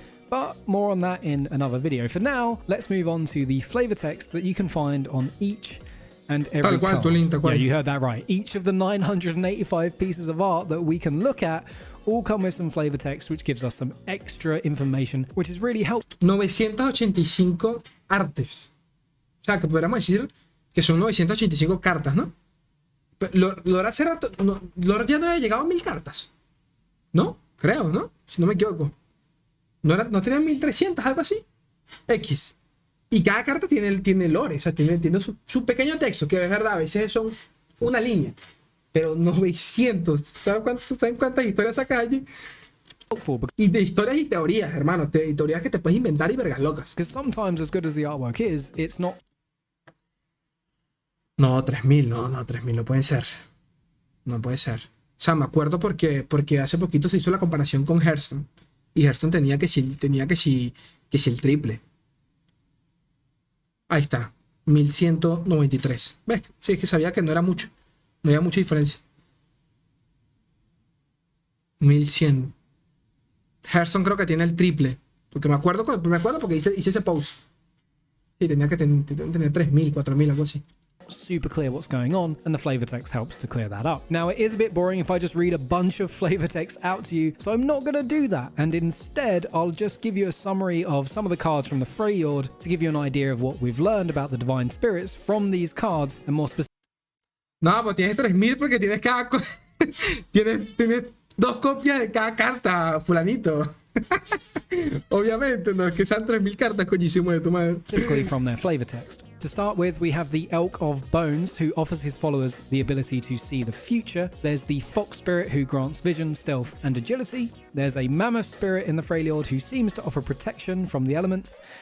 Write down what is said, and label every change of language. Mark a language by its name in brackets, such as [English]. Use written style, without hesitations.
[English] But more on that in another video. For now, let's move on to the flavor text that you can find on each and every card. Yeah, you heard that right. Each of the 985 pieces of art that we can look at all come with some flavor text, which gives us some extra information, which is really helpful. [Spanish] 985 artes. O sea, que podríamos decir que son 985 cartas, ¿no? Lor hace rato, no, Lor ya no había llegado a 1000 cartas. ¿No? Creo, ¿no? Si no me equivoco. ¿No tenía 1300, algo así? X. Y cada carta tiene lore, o sea, tiene su pequeño texto, que es verdad, a veces son una línea. Pero 900. ¿Saben cuántas historias sacas allí? Y de historias y teorías, hermano. Teorías que te puedes inventar y vergas locas. [English] Because sometimes, as good as the artwork is, it's not. [Spanish] No, 3000, no, 3000 no pueden ser. No puede ser. O sea, me acuerdo porque hace poquito se hizo la comparación con Hearthstone. Y Hearthstone tenía que si el triple. Ahí está. 1193. ¿Ves? Sí, es que sabía que no era mucho. No había mucha diferencia. 1100. Hearthstone creo que tiene el triple. Porque me acuerdo porque hice ese post. Sí, tenía que tener 3000, 4000, algo así. [English] Super clear what's going on, and the flavor text helps to clear that up. Now, it is a bit boring if I just read a bunch of flavor text out to you, so I'm not going to do that, and instead I'll just give you a summary of some of the cards from the Freljord to give you an idea of what we've learned about the divine spirits from these cards, and more specifically. [Spanish] No, pues tienes 3000 porque tienes tienes 2 copias de cada carta, fulanito. Obviamente, no es que sean 3000 cartas, coñísimo de tu madre. [English] Typically from their flavor text. To start with, we have the Elk of Bones, who offers his followers the ability to see the future. There's the Fox Spirit, who grants vision, stealth, and agility. There's a Mammoth Spirit in the Freljord, who seems to offer protection from the elements.